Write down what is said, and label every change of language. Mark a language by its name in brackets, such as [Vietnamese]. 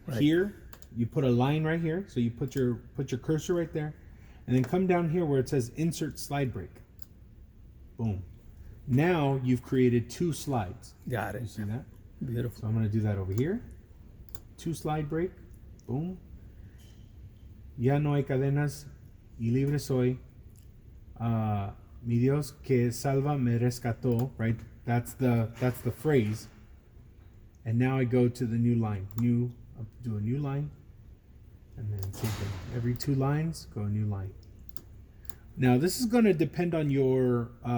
[English] Here you put a line right here. So you put your cursor right there, and then come down here where it says insert slide break. Boom. Now you've created 2 slides. Got You it. see that? Beautiful. So I'm going to do that over here. 2 slide break. Boom. [Spanish] Ya no hay cadenas y libre soy. Mi Dios que salva me rescató. [English] Right? That's the phrase. And now I go to the new line. Do a new line. And then same thing. Every 2 lines, go a new line. Now this is going to depend on your.